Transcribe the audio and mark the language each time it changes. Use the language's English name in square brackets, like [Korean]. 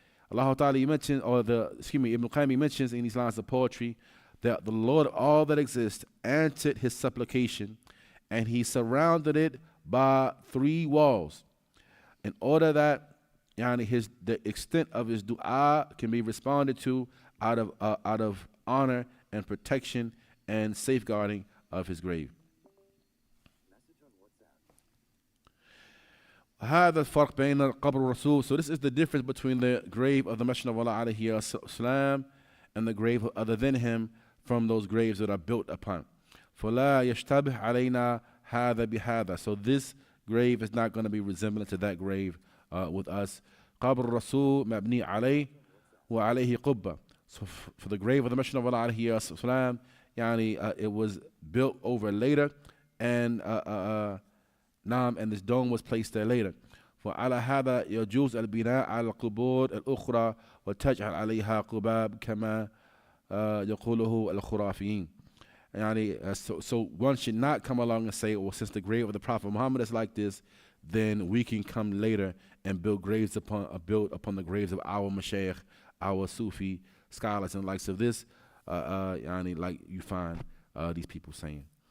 [English] Allah Ta'ala, He mentioned, Ibn Qayyim mentions in these lines of poetry that the Lord of all that exists answered his supplication, and He surrounded it by 3 walls, in order that the extent of his dua can be responded to out of honor and protection and safeguarding of his grave. [Arabic] هذا الفرق بين قبر الرسول. [English] So this is the difference between the grave of the Messenger of Allah عليه السلام and the grave of other than him from those graves that are built upon. [Arabic] فلا يشتبه علينا هذا بهذا. [English] So this grave is not going to be resemblant to that grave with us. [Arabic] قبر الرسول مبني عليه وعليه قبة. [English] So for the grave of the Messenger of Allah عليه السلام, it was built over later, and and this dome was placed there later. [Arabic] فعلى هذا يجوز البناء على القبور الأخرى وتجعل عليها قباب كما يقوله الخرافيين. [English] So one should not come along and say, well, since the grave of the Prophet Muhammad is like this, then we can come later and build upon the graves of our Mashaykh, our Sufi scholars and the likes of this, like you find these people saying.